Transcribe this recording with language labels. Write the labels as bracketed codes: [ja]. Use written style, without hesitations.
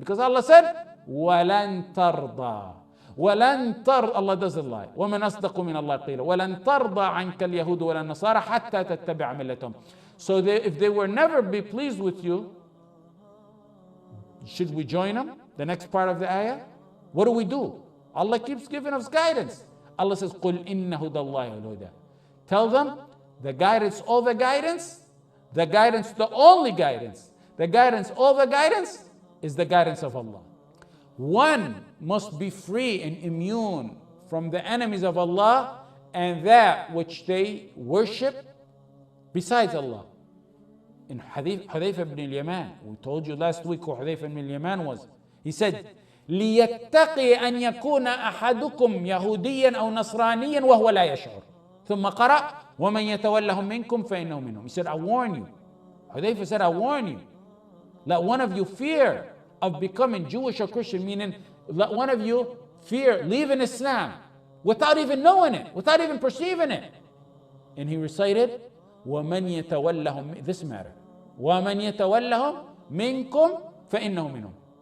[en] Because Allah said, [ar] وَلَن تَرْضَى. وَلَن تَرْضَى, [en] Allah doesn't lie. [ar] وَمَنْ أَصْدَقُ مِنَ اللَّهِ قِيلًا. وَلَن تَرْضَى عَنْكَ الْيَهُودُ وَلَا النَّصَارَى حَتَّى تَتَّبِعَ مِلَّتَهُم. [en] So if they were never be pleased with you, should we join them? The next part of the ayah. What do? Allah keeps giving us guidance. Allah says, [ar] قُلْ إِنَّ هُدَى اللَّهِ الْهُدَى. [en] Tell them, the guidance, all the guidance, the guidance, the only guidance, the guidance, all the guidance is the guidance of Allah. One must be free and immune from the enemies of Allah and that which they worship besides Allah. In Hadith Hudayfa ibn al-Yaman, we told you last week who Hudayfa ibn al-Yaman was. He said, [ar] لِيَتَّقِي أَنْ يَكُونَ أَحَدُكُمْ يَهُودِيًّا أَوْ نَصْرَانِيًّا وَهُوَ لَا يَشْعُرُ. ثم قرأ وَمَنْ يَتَوَلَّهُمْ مِنْكُمْ فَإِنَّهُ مِنْهُمْ. [en] He said, I warn you. Hudayfa said, I warn you. Let one of you fear of becoming Jewish or Christian, meaning let one of you fear leaving Islam without even knowing it, without even perceiving it. And he recited, [ar] وَمَنْ يَتَوَلَّهُمْ, [en] this matter, [ar] وَمَنْ يَتَوَلَّهُمْ مِنْكُمْ فَإِنَّهُ مِنْهُمْ.